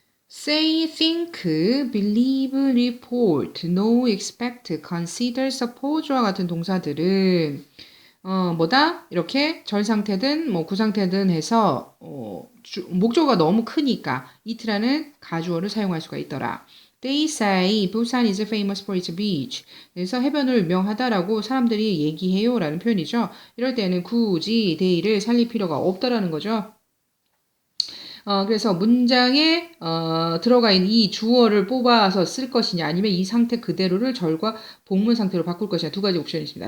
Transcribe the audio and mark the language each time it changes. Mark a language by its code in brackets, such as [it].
[ko] say, think, believe, report, know, expect, consider, suppose와 같은 동사들은 이렇게 절 상태든 구상태든 해서 목적어가 너무 크니까 it라는 가주어를 사용할 수가 있더라. [en] They say 부산 is famous for its beach. [ko] 그래서 해변을 유명하다라고 사람들이 얘기해요 라는 표현이죠. 이럴 때는 굳이 they를 살릴 필요가 없다라는 거죠. 그래서 문장에 들어가 있는 이 주어를 뽑아서 쓸 것이냐 아니면 이 상태 그대로를 절과 복문 상태로 바꿀 것이냐 두 가지 옵션이 있습니다.